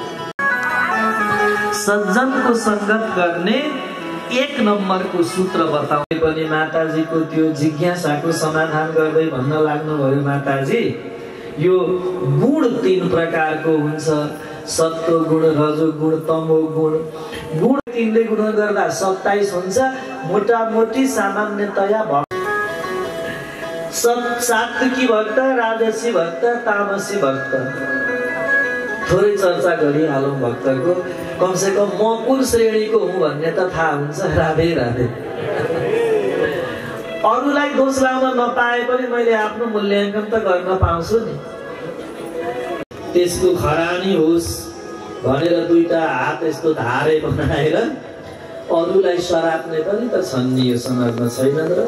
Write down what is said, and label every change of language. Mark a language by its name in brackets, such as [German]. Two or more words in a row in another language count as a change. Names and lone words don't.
[Nepali] सज्जनको संगत गर्ने 1 नम्बरको सूत्र बताउने पनि माताजीको त्यो जिज्ञासाको समाधान गर्दै भन्न लाग्नुभयो। माताजी, यो गुण 3 प्रकारको हुन्छ, सत्व गुण, रजो गुण, तमो गुण। गुण 3ले गुण गर्दा 27 हुन्छ। मोटामोटी सामान्यतया सात्विकी भक्त, राजसी भक्त, तामसी भक्त। थोरै चर्चा गरिहालौँ भक्तको, कमसेकम म कुन श्रेणीको हुँ भन्ने त थाहा हुन्छ। राधे राधे। अरूलाई दोष लाउन नपाए पनि मैले आफ्नो मूल्याङ्कन त गर्न पाउँछु नि। त्यसको खरानी होस् भनेर दुईटा हात यस्तो धारे बनाएर अरूलाई सराप्ने पनि त छन् नि यो समाजमा, छैन र?